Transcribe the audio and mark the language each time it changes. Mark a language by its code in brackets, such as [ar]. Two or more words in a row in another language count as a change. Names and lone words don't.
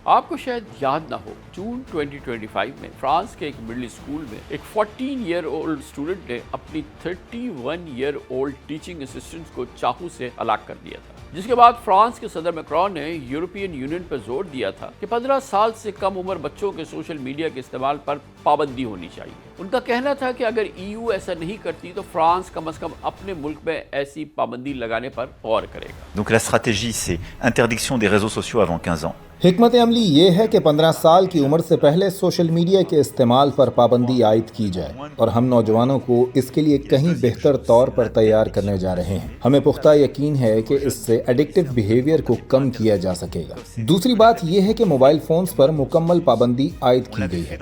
[ur] آپ کو شاید یاد نہ ہو، جون 2025 میں فرانس کے ایک [en] middle school [ur] میں ایک [en] 14 year old student [ur] نے اپنی [en] 31 year old teaching assistant [ur] کو چاقو سے ہلاک کر دیا تھا، جس کے بعد فرانس کے صدر میکرون نے [en] European Union [ur] پر زور دیا تھا کہ 15 سال سے کم عمر بچوں کے [en] social media [ur] کے استعمال پر پابندی ہونی چاہیے. ان کا کہنا تھا کہ اگر EU ایسا نہیں کرتی تو فرانس کم سے کم اپنے ملک میں ایسی پابندی لگانے پر غور کرے گا. [fr] Donc la stratégie, c'est interdiction des réseaux sociaux avant 15 ans. [ur] حکمت عملی یہ ہے کہ 15 سال کی عمر سے پہلے [en] social media [ur] کے استعمال پر پابندی عائد کی جائے اور ہم نوجوانوں کو اس کے لیے کہیں بہتر طور پر تیار کرنے جا رہے ہیں. ہمیں پختہ یقین ہے کہ اس سے [en] addictive behavior [ur] کو کم کیا جا سکے گا. دوسری بات یہ ہے کہ [en] mobile phones [ur] پر مکمل پابندی عائد کی گئی ہے.